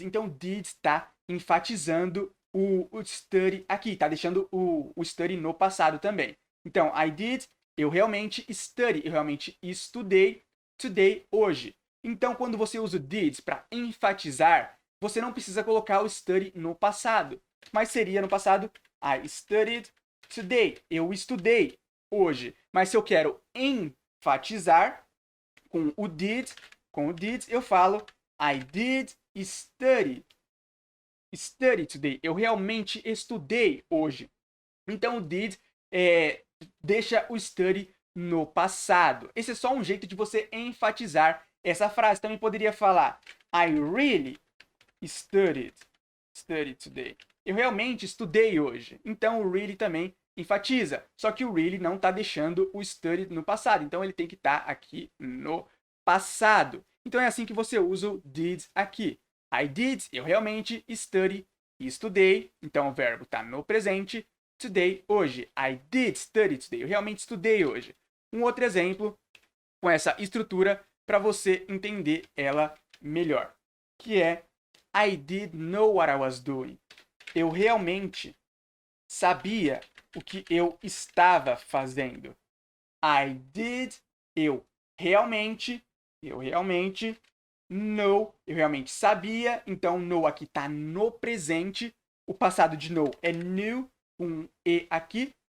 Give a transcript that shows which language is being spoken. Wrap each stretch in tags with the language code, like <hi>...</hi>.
<pt>Então, did está enfatizando o study aqui. Está deixando o study no passado também. Então,</pt> <en>I did.</en> <pt>Eu realmente study. Eu realmente estudei today, hoje. Então, quando você usa o did para enfatizar, você não precisa colocar o study no passado. Mas seria no passado,</pt> <en>I studied today.</en> <pt>Eu estudei hoje. Mas se eu quero enfatizar com o did, eu falo</pt> <en>I did study today.</en> <pt>Eu realmente estudei hoje. Então o did deixa o study no passado. Esse é só um jeito de você enfatizar essa frase. Também poderia falar</pt> <en>I really studied today.</en> <pt>Eu realmente estudei hoje. Então o really também enfatiza. Só que o really não está deixando o study no passado. Então ele tem que estar aqui no passado. Então é assim que você usa o did aqui.</pt> <en>I did,</en> <pt>eu realmente estudei. Então o verbo está no presente. Today, hoje.</pt> <en>I did study today.</en> <pt>Eu realmente estudei hoje. Um outro exemplo com essa estrutura para você entender ela melhor. Que é</pt> <en>I did know what I was doing.</en> <pt>Eu realmente sabia o que eu estava fazendo.</pt> <en>I did,</en> <pt>eu realmente know, eu realmente sabia. Então, know aqui está no presente. O passado de know é knew, com e aqui.</pt>